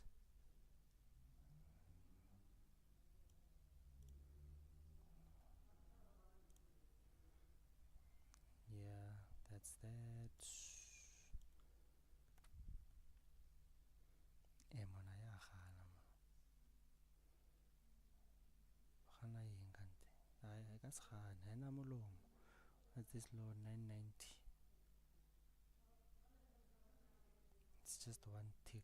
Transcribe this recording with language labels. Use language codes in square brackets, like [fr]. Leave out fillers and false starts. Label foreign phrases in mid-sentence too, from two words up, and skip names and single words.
[en] Yeah, that's that. [tn] Mona ya gana man. Gana eng kante. I ka se gana. Haina molomo. [en] What's this low? 990. It's just one tick.